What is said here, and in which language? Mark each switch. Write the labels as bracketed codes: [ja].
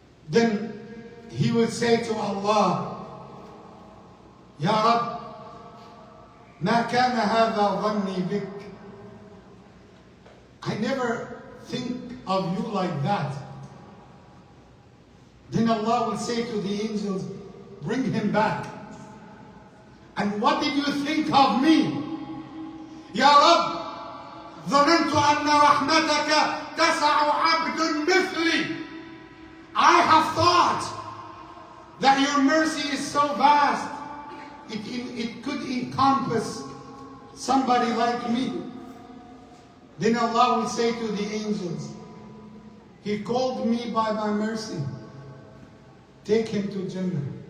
[en] Then he will say to Allah, Ya Rab, [ar] ما كان هذا ظني بك. [en] I never think of you like that. Then Allah will say to the angels, bring him back. And what did you think of me? [ar] Ya Rab, ظننت أن رحمتك تسع عبد مثلي. [en] I have thought that your mercy is so vast, it could encompass somebody like me. Then Allah will say to the angels, He called me by my mercy. Take him to Jannah.